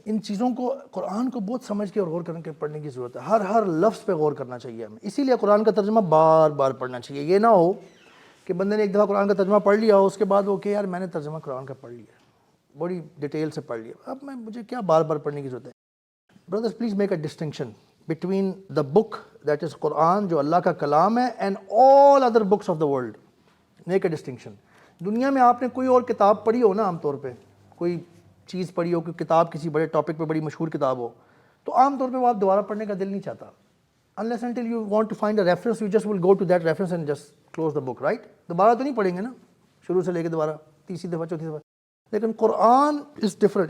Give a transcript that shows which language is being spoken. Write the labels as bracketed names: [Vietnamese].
[Urdu] ان چیزوں کو، قرآن کو بہت سمجھ کے اور غور کر کے پڑھنے کی ضرورت ہے. ہر لفظ پہ غور کرنا چاہیے ہمیں. اسی لیے قرآن کا ترجمہ بار بار پڑھنا چاہیے. یہ نہ ہو کہ بندے نے ایک دفعہ قرآن کا ترجمہ پڑھ لیا ہو، اس کے بعد وہ کہ یار میں نے ترجمہ قرآن کا پڑھ لیا، بڑی ڈیٹیل سے پڑھ لیا، اب مجھے کیا بار بار پڑھنے کی ضرورت ہے. [English] Brothers, please make a distinction between the book that is Quran, [Urdu] جو اللہ کا کلام ہے, [English] and all other books of the world. Make a distinction. [Urdu] دنیا میں آپ نے کوئی اور کتاب پڑھی ہو نا، عام طور پہ کوئی چیز پڑھی ہو، کوئی کتاب کسی بڑے ٹاپک پہ بڑی مشہور کتاب ہو، تو عام طور پہ وہ آپ دوبارہ پڑھنے کا دل نہیں چاہتا. [English] Unless until you want to find a reference, you just will go to that reference and just close the book, right? [Urdu] دوبارہ تو نہیں پڑھیں گے نا شروع سے لے کے دوبارہ تیسری دفعہ چوتھی دفعہ. لیکن قرآن [English] is different.